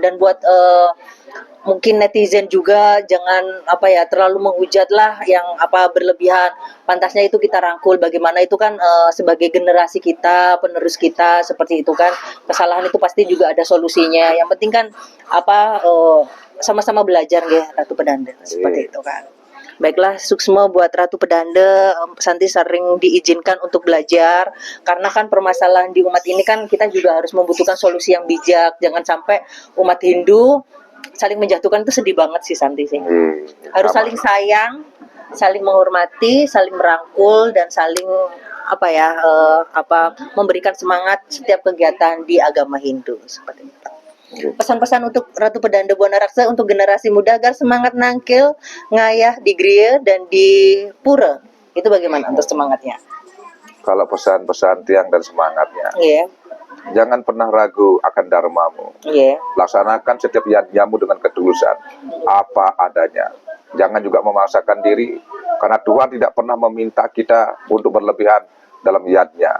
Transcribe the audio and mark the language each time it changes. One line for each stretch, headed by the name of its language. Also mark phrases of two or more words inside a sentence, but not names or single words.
Indonesian: Dan buat mungkin netizen juga jangan terlalu menghujat lah yang berlebihan. Pantasnya itu kita rangkul, bagaimana itu kan sebagai generasi kita, penerus kita seperti itu kan. Kesalahan itu pasti juga ada solusinya. Yang penting kan sama-sama belajar ya Ratu Pedanda seperti itu kan. Baiklah, suksma buat Ratu Pedanda. Santi sering diizinkan untuk belajar karena kan permasalahan di umat ini kan kita juga harus membutuhkan solusi yang bijak. Jangan sampai umat Hindu saling menjatuhkan, itu sedih banget sih Santi sih. Harus saling sayang, saling menghormati, saling merangkul dan saling memberikan semangat setiap kegiatan di agama Hindu seperti itu. Pesan-pesan untuk Ratu Pedanda Buana Raksa untuk generasi muda agar semangat nangkil, ngayah di Griya dan di Pura. Itu bagaimana untuk semangatnya? Kalau pesan-pesan tiang dan semangatnya, jangan pernah ragu akan dharmamu. Laksanakan setiap yadnyamu dengan ketulusan, apa adanya. Jangan juga memaksakan diri, karena Tuhan tidak pernah meminta kita untuk berlebihan dalam yadnya.